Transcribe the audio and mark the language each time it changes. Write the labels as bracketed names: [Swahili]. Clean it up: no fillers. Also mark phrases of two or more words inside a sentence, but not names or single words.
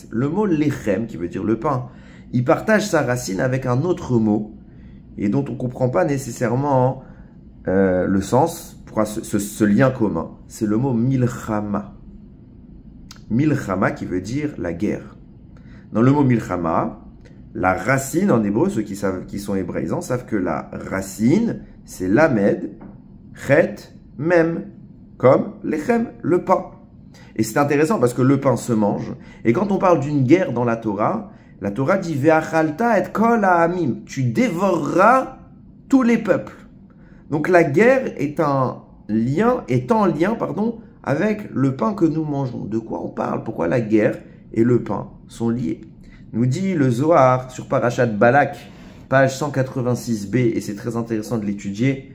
[French] Le mot lechem, qui veut dire le pain, il partage sa racine avec un autre mot, et dont on ne comprend pas nécessairement le sens, ce lien commun. C'est le mot milchama. Milchama qui veut dire la guerre. Dans le mot milchama, la racine en hébreu, ceux qui sont hébraïsants savent que la racine, c'est lamed, chet, mem, comme lechem, le pain. Et c'est intéressant parce que le pain se mange. Et quand on parle d'une guerre dans la Torah dit [Hebrew] ואכלת את כל העמים. [French] Tu dévoreras tous les peuples. Donc la guerre est en lien avec le pain que nous mangeons. De quoi on parle? Pourquoi la guerre et le pain sont liés? Nous dit le Zohar sur Parashat Balak, page 186b, et c'est très intéressant de l'étudier.